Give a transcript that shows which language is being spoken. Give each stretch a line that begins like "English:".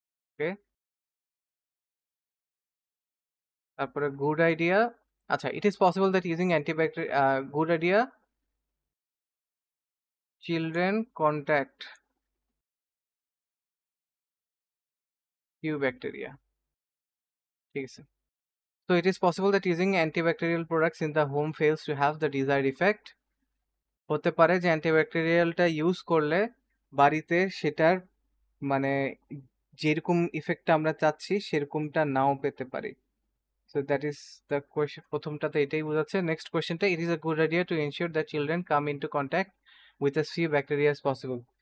Bangla: ওকে, তারপরে good idea.
English: আচ্ছা, it is possible that using good idea children contact few bacteria.
Bangla: ঠিক আছে।
English: So it is possible that using antibacterial products in the home fails to have the desired effect.
Bangla: হতে পারে যে অ্যান্টিব্যাকটেরিয়ালটা use করলে বাড়িতে সেটার মানে যেরকম ইফেক্টটা আমরা চাচ্ছি সেরকমটা নাও পেতে পারি।
English: So that is the question.
Bangla: প্রথমটাতে এটাই বোঝাচ্ছে।
English: Next কোয়েশ্চেনটা, it is a good idea to ensure that children come into contact with as few bacteria as possible.